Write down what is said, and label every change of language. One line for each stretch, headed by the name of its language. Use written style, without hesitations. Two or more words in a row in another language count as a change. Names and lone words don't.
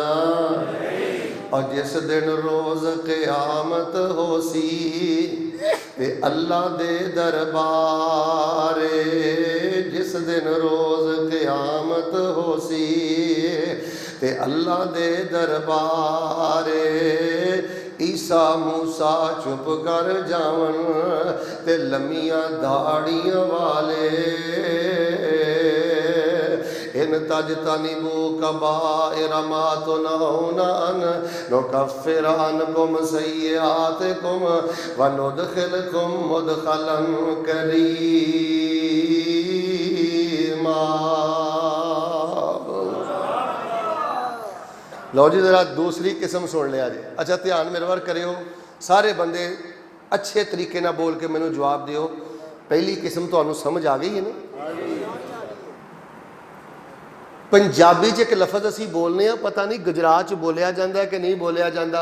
Punjabi: اور جس دن روز قیامت ہوسی تے اللہ دے دربارے، جس دن روز قیامت ہوسی تے اللہ دے دربارے، عیسیٰ موسیٰ چپ کر جاون تے لمیاں داڑھیاں والے,
Arabic: إن تجتنبوا كبائر ما تنهون عنه نكفر عنكم سيئاتكم و ندخلكم مدخلا كريما.
Punjabi: لو جی ذرا دوسری قسم سن لیا جی. اچھا دھیان میرے ول کریو، سارے بندے اچھے طریقے نا بول کے مینوں جواب دیو. پہلی قسم تو سمجھ آ گئی ہے نا۔ پنجابی چ ایک لفظ اسی بولنے، پتہ نہیں گجرات چ بولیا جاتا ہے کہ نہیں بولیا جاتا.